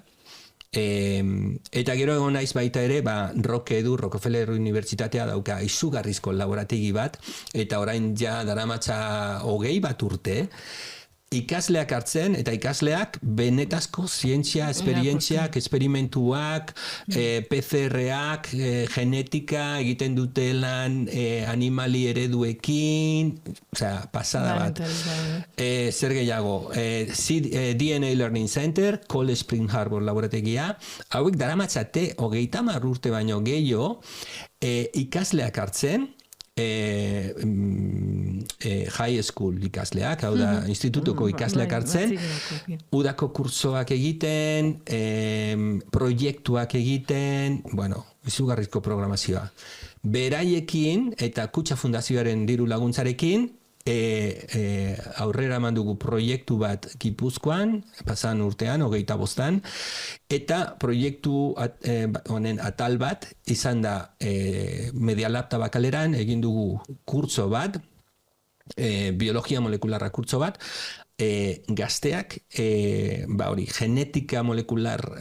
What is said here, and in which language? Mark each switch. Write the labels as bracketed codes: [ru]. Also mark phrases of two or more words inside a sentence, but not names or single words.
[eu] Eta gero egon naiz baita ere, Rockefeller Unibertsitatea dauka izugarrizko laborategi bat, eta orain ja daramatza 20 bat urte, ikasleak hartzen, eta ikasleak benetazko zientzia, esperientziak, esperimentuak, PCR-ak, genetika egiten dute lan animali ereduekin, pasada bat. Zer gehiago, DNA Learning Center, Cold Spring Harbor laborategia, hauek daramatzate 30 urte baino gehiago, ikasleak hartzen, [en] high school [eu] ikasleak, hau da, institutuko ikasleak hartzen, udako kursoak egiten, proiektuak egiten, izugarrizko programazioa. Beraiekin eta Kutxa Fundazioaren diru laguntzarekin, aurrera eman dugu proiektu bat Gipuzkoan, pasan urtean, 25an, eta proiektu honen atal bat izan da Media Lab Tabakaleran egin dugu kurtso bat, biologia molekularra kurtso bat, gazteak genetika molekular